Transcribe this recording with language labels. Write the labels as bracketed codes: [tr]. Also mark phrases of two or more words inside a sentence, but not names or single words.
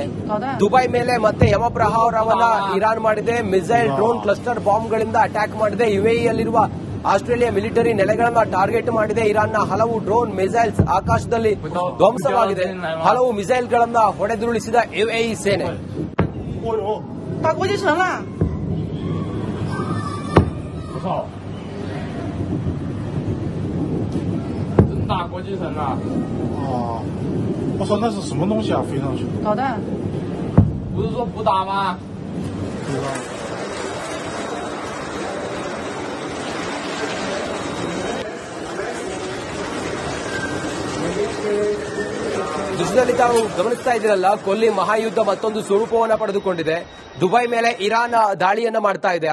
[kn] ದುಬೈ ಮೇಲೆ ಮತ್ತೆ ಯಮಪ್ರಹಾರವನ್ನ ಇರಾನ್ ಮಾಡಿದೆ. ಮಿಸೈಲ್, ಡ್ರೋನ್, ಕ್ಲಸ್ಟರ್ ಬಾಂಬ್ಗಳಿಂದ ಅಟ್ಯಾಕ್ ಮಾಡಿದೆ. ಯುಎಇಯಲ್ಲಿರುವ ಆಸ್ಟ್ರೇಲಿಯಾ ಮಿಲಿಟರಿ ನೆಲೆಗಳನ್ನ ಟಾರ್ಗೆಟ್ ಮಾಡಿದೆ. ಇರಾನ್ನ ಹಲವು ಡ್ರೋನ್, ಮಿಸೈಲ್ಸ್ ಆಕಾಶದಲ್ಲಿ ಧ್ವಂಸವಾಗಿದೆ. ಹಲವು ಮಿಸೈಲ್ಗಳನ್ನ ಹೊಡೆದುರುಳಿಸಿದ ಯುಎಇ ಸೇನೆ. [zh] 哦呦，打国际城了！我操！真打国际城了！哦，我说那是什么东西啊？飞上去？导弹。不是说不打吗？不知道。 [kn] ದೃಶ್ಯದಲ್ಲಿ ತಾವು ಗಮನಿಸ್ತಾ ಇದ್ದೀರಲ್ಲ, ಕೊಲ್ಲಿ ಮಹಾಯುದ್ಧ ಮತ್ತೊಂದು ಸ್ವರೂಪವನ್ನು ಪಡೆದುಕೊಂಡಿದೆ. ದುಬೈ ಮೇಲೆ ಇರಾನ್ ದಾಳಿಯನ್ನು ಮಾಡ್ತಾ ಇದೆ.